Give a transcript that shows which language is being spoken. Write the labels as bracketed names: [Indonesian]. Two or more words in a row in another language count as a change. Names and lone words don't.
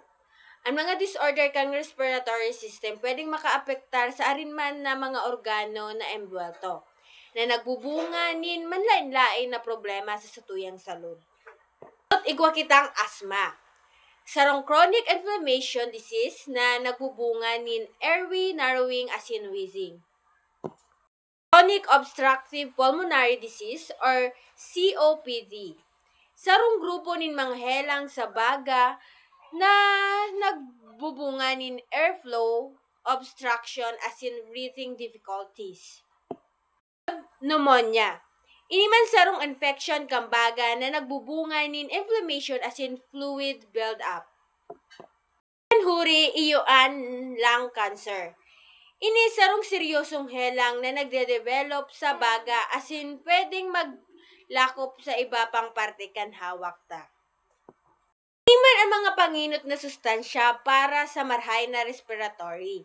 [Bikol] Ang mga disorder kang [English] respiratory system [Bikol] pwedeng makaapektar sa arinman na mga organo na embwelto na nagbubunga nin manlain-lain na problema sa satuyang salud. At igwa kitang asthma. Sarong [English] chronic inflammation disease [Bikol] na nagbubunga nin [English] airway narrowing [Bikol] asin wheezing. [English] Chronic obstructive pulmonary disease or COPD. [Bikol] Sarong grupo nin mga helang sa baga na nagbubunga nin [English] airflow obstruction [Bikol] asin [English] breathing difficulties. [Bikol] Pneumonia. Iniman sarong infection kang baga na nagbubunga nin inflammation asin [English] fluid build-up. [Bikol] Panhuri iyoan [English] lung cancer. [Bikol] Ini sarong seryosong helang na nagde-develop sa baga asin pwedeng maglakop sa iba pang parte kan hawak ta. Iman ang mga panginot na sustansya para sa marhay na respiratory.